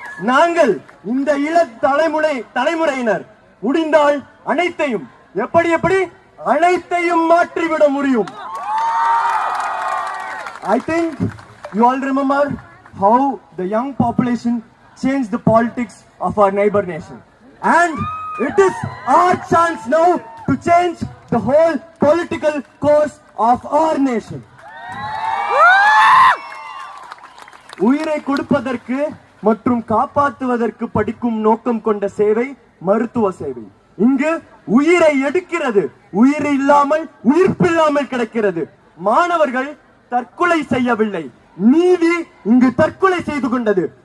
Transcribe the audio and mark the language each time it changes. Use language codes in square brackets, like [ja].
[ta] நாங்கள் இந்த இள தலைமுறையினர் முடிந்தால் அனைத்தையும் எப்படி அனைத்தையும் மாற்றிவிட முடியும். [en] I think you all remember how the young population changed the politics of our neighbor nation, and it is our chance now to change the whole political course of our nation. [ta] உயிரை கொடுப்பதற்கு மற்றும் காப்பாற்றுவதற்கு படிக்கும் நோக்கம் கொண்ட சேவை மருத்துவ சேவை. இங்கு உயிரை எடுக்கிறது, உயிர் இல்லாமல் உயிர்ப்பில்லாமல் கிடைக்கிறது. மாணவர்கள் தற்கொலை செய்யவில்லை, நீதி இங்கு தற்கொலை செய்து கொண்டது.